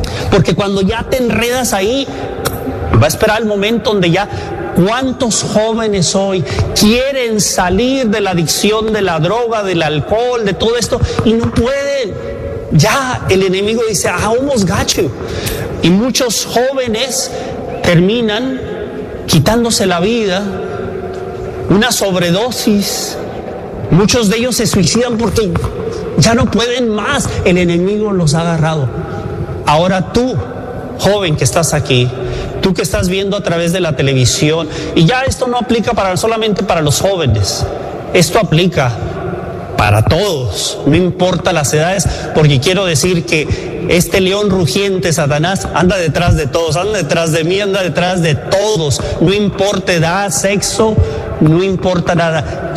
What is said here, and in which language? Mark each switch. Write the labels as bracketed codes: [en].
[es] Porque cuando ya te enredas ahí, va a esperar el momento donde ya... ¿Cuántos jóvenes hoy quieren salir de la adicción de la droga, del alcohol, de todo esto, y no pueden? Ya el enemigo dice, [en] I almost got you. [es] Y muchos jóvenes terminan quitándose la vida, una sobredosis. Muchos de ellos se suicidan porque ya no pueden más. El enemigo los ha agarrado. Ahora tú, joven que estás aquí, tú que estás viendo a través de la televisión, y ya esto no aplica solamente para los jóvenes, esto aplica para todos, no importa las edades, porque quiero decir que este león rugiente, Satanás, anda detrás de todos, anda detrás de mí, anda detrás de todos, no importa edad, sexo, no importa nada.